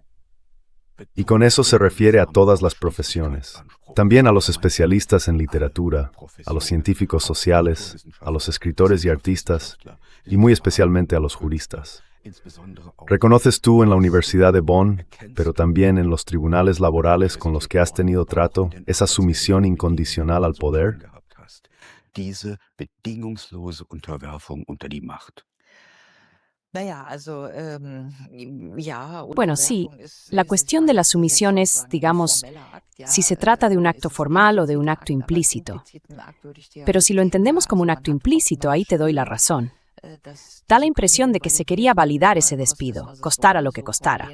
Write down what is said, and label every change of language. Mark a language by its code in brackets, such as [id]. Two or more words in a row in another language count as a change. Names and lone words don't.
[es] Y con eso se refiere a todas las profesiones, también a los especialistas en literatura, a los científicos sociales, a los escritores y artistas, y muy especialmente a los juristas. ¿Reconoces tú en la Universidad de Bonn, pero también en los tribunales laborales con los que has tenido trato, esa sumisión incondicional al poder? [de] Diese bedingungslose Unterwerfung unter die Macht. [es] Bueno, sí, la cuestión de la sumisión es, digamos, si se trata de un acto formal o de un acto implícito. Pero si lo entendemos como un acto implícito, ahí te doy la razón. Da la impresión de que se quería validar ese despido, costara lo que costara.